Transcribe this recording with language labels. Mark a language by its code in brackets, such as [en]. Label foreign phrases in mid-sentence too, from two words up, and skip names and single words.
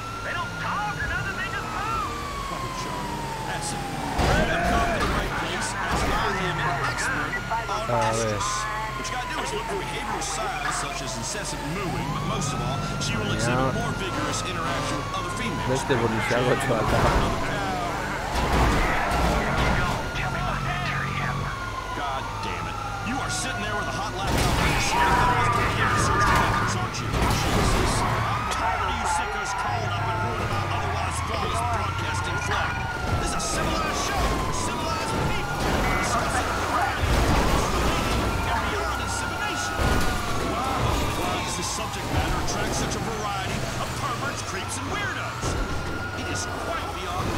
[en] They don't talk or nothing, they just move. Fucking Charlie. That's it. I've come to the right place. As I am an expert on ostriches. What you gotta do is look for behavioral signs such as incessant mooing, but most of all, she will exhibit more vigorous interaction with other females. [eu] Beste polizia bat da. [en] God damn it. You are sitting there with a hot laptop on your side and search records, aren't you? Jesus. I'm tired of you sickos calling up and ruining my otherwise flawless broadcasting flag. This is a civilized show for civilized people. Discussing variety, and beyond insemination. Why does this subject matter attract such a variety of perverts, creeps, and weirdos? It is quite beyond me.